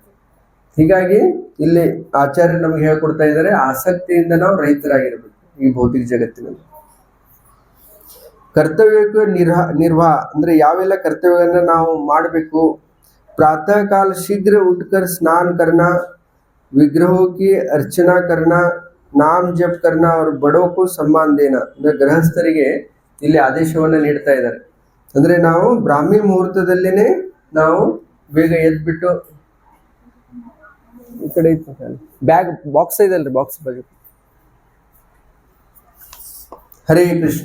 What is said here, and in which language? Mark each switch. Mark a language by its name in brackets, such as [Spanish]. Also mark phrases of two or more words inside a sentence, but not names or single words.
[Kannada] ಹೀಗಾಗಿ ಇಲ್ಲಿ ಆಚಾರ್ಯ ನಮ್ಗೆ ಹೇಳ್ಕೊಡ್ತಾ ಇದ್ದಾರೆ, ಆಸಕ್ತಿಯಿಂದ ನಾವು ರಹಿತರಾಗಿರ್ಬೇಕು ಈ ಭೌತಿಕ ಜಗತ್ತಿನಲ್ಲಿ. ಕರ್ತವ್ಯಕ್ಕೆ ನಿರ್ವಾಹ ಅಂದ್ರೆ ಯಾವೆಲ್ಲ ಕರ್ತವ್ಯಗಳನ್ನ ನಾವು ಮಾಡಬೇಕು. [Hindi] प्रातः काल शीघ्र उठकर स्नान करना, विग्रहों की अर्चना करना, नाम जप करना और बड़ों को सम्मान देना. [Kannada] ಅಂದ್ರೆ ಗೃಹಸ್ಥರಿಗೆ ಇಲ್ಲಿ ಆದೇಶವನ್ನ ನೀಡ್ತಾ ಇದ್ದಾರೆ. ಅಂದ್ರೆ ನಾವು ಬ್ರಾಹ್ಮಿ ಮುಹೂರ್ತದಲ್ಲೇನೆ ನಾವು ಬೇಗ ಎದ್ಬಿಟ್ಟು, ಈ ಕಡೆ [English] bag box [Kannada] ಇದಲ್ರಿ, ಬಾಕ್ಸ್ ಬಗ್ಗೆ. ಹರೇ ಕೃಷ್ಣ.